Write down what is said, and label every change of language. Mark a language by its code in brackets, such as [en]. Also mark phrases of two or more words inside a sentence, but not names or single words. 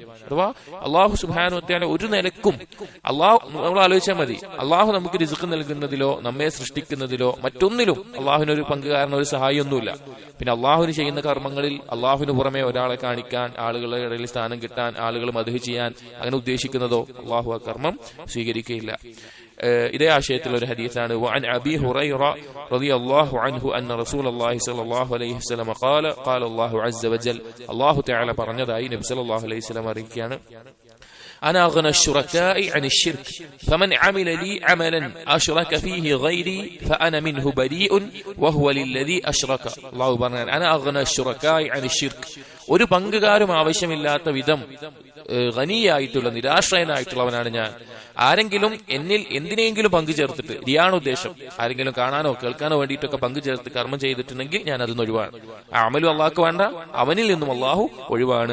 [ml] അഥവാ [ar] الله سبحانه وتعالى [ml] ഒരു നിലക്കും അള്ളാഹു നമ്മൾ ആലോചിച്ചാൽ മതി, അള്ളാഹു നമുക്ക് റിസ്ക് നൽകുന്നതിലോ നമ്മെ സൃഷ്ടിക്കുന്നതിലോ മറ്റൊന്നിലും അള്ളാഹുവിനൊരു പങ്കുകാരനോ ഒരു സഹായമൊന്നുമില്ല. പിന്നെ അള്ളാഹുവിന് ചെയ്യുന്ന കർമ്മങ്ങളിൽ അള്ളാഹുവിന് പുറമെ ഒരാളെ കാണിക്കാൻ, ആളുകളുടെ ഇടയിൽ സ്ഥാനം കിട്ടാൻ, ആളുകൾ മദ്ഹ് ചെയ്യാൻ അങ്ങനെ ഉദ്ദേശിക്കുന്നതോ അള്ളാഹു ആ കർമ്മം സ്വീകരിക്കുകയില്ല. ഇതേ ആശയത്തിലുള്ള ഒരു ഹദീസാണ് [ar] وعن أبي هريرة رضي الله عنه أن رسول الله صلى الله عليه وسلم قال الله عز وجل الله تعالى [ml] പറഞ്ഞതായി നബി [ar] صلى الله عليه وسلم [ml] അറിയിക്കുകയാണ് [ar] أنا أغنى الشركاء عن الشرك فمن عمل لي عملا أشرك فيه غيري فأنا منه بريء وهو للذي أشرك الله പറഞ്ഞാൽ أنا أغنى الشركاء عن الشرك [ml] ഒരു പങ്കുകാരും ആവശ്യമില്ലാത്ത വിധം ഖനിയായിട്ടുള്ള നിരാശ്രയനായിട്ടുള്ളവനാണ് ഞാൻ. ആരെങ്കിലും എന്നിൽ എന്തിനെങ്കിലും പങ്കു ചേർത്തിട്ട്, റിയാണ് ഉദ്ദേശം, ആരെങ്കിലും കാണാനോ കേൾക്കാനോ വേണ്ടിയിട്ടൊക്കെ പങ്കു ചേർത്ത് കർമ്മം ചെയ്തിട്ടുണ്ടെങ്കിൽ ഞാൻ അതിൽ നിന്ന് ഒഴിവാണ്. ആ അമലും അള്ളാഹ്ക്ക് വേണ്ട, അവനിൽ നിന്നും അള്ളാഹു ഒഴിവാണ്.